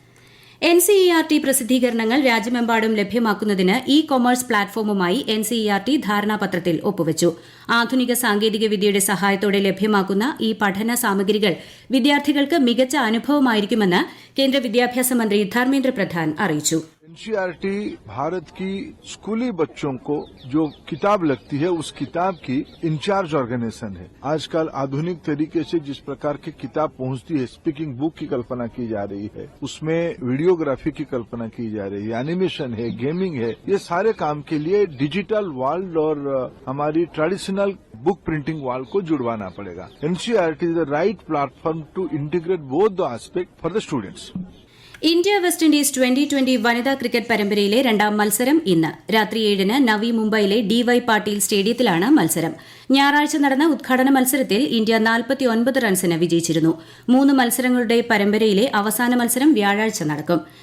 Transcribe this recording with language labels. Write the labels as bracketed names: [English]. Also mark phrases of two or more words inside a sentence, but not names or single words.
[Malayalam] NCERT പ്രസിദ്ധീകരണങ്ങൾ രാജ്യമെമ്പാടും ലഭ്യമാക്കുന്നതിന് കൊമേഴ്സ് പ്ലാറ്റ്ഫോമുമായി NCERT ധാരണാപത്രത്തിൽ ഒപ്പുവച്ചു. ആധുനിക സാങ്കേതിക വിദ്യയുടെ സഹായത്തോടെ ലഭ്യമാക്കുന്ന ഈ പഠന സാമഗ്രികൾ വിദ്യാർത്ഥികൾക്ക് മികച്ച അനുഭവമായിരിക്കുമെന്ന് കേന്ദ്ര വിദ്യാഭ്യാസ മന്ത്രി ധർമ്മേന്ദ്ര പ്രധാൻ അറിയിച്ചു. [Hindi] NCERT भारत की स्कूली बच्चों को जो किताब लगती है उस किताब की [English] in-charge organisation [Hindi] है. आजकल आधुनिक तरीके से जिस प्रकार की किताब पहुंचती है, [English] speaking book [Hindi] की कल्पना की जा रही है, उसमें वीडियोग्राफी की कल्पना की जा रही है, एनिमेशन है, गेमिंग है. ये सारे काम के लिए [English] digital world [Hindi] और हमारी [English] traditional book printing world [Hindi] को जुड़वाना पड़ेगा. [English] NCERT is the right platform to integrate both the aspects for the students. [Malayalam] ഇന്ത്യ വെസ്റ്റ് ഇൻഡീസ് 2020 വനിതാ ക്രിക്കറ്റ് പരമ്പരയിലെ 2ാം മത്സരം ഇന്ന് രാത്രി 7-ന് നവി മുംബൈയിലെ DY പാട്ടീൽ സ്റ്റേഡിയത്തിലാണ് മത്സരം. ഞായറാഴ്ച നടന്ന ഉദ്ഘാടന മത്സരത്തിൽ ഇന്ത്യ 49 റൺസിന് വിജയിച്ചിരുന്നു. 3 മത്സരങ്ങളുടെ പരമ്പരയിലെ അവസാന മത്സരം വ്യാഴാഴ്ച നടക്കും.